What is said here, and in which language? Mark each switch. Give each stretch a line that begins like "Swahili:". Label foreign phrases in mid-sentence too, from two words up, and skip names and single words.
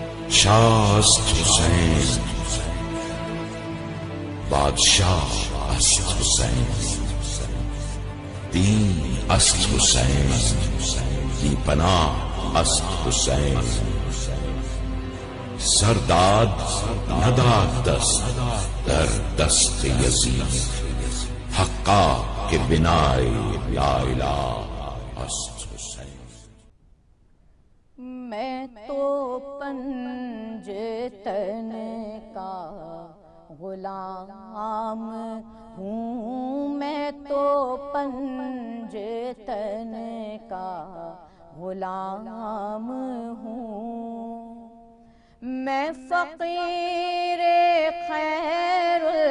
Persian: شاہ است حسین، بادشاہ است حسین، دین است حسین، بی پناہ است حسین، سرداد نداد دست در دست یزید، حقا کہ بنائے
Arabic: لا الہ
Persian: است حسین۔
Urdu: میں تو پنجتن کا غلام ہوں، میں تو پنجتن کا غلام ہوں، میں فقیر خیر